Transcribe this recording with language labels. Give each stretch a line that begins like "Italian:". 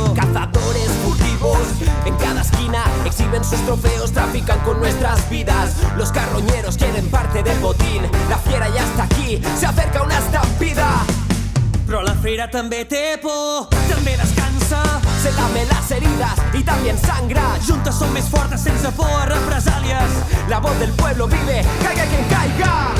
Spanish: Cazadores furtivos en cada esquina exhiben sus trofeos, trafican con nuestras vidas. Los carroñeros quieren parte del botín, la fiera ya está aquí, se acerca una estampida.
Catalan: Però la fera també té por, també descansa,
Spanish: se lame las heridas y también sangra.
Catalan: Juntes son més fortes sense por a represàlies.
Spanish: La voz del pueblo vive, caiga quien caiga.